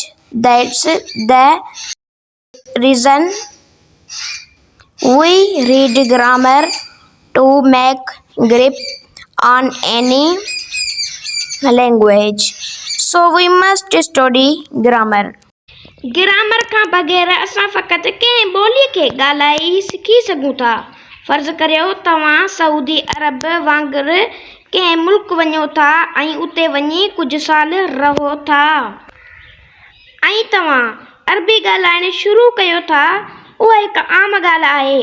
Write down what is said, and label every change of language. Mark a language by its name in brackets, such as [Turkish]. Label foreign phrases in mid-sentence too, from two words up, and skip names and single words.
[English] That's the reason we read grammar, to make grip on any language. So we must study grammar. [Sindhi] ग्रामर खां बग़ैर असां फ़क़ति कंहिं ॿोलीअ खे ॻाल्हाए सिखी सघूं था। फ़र्ज़ करियो तव्हां सऊदी अरब वांगुरु कंहिं मुल्क वञो था ऐं उते वञी कुझु साल रहो था ऐं तव्हां अरबी ॻाल्हाइणु शुरू कयो था, उहा हिकु आम ॻाल्हि आहे।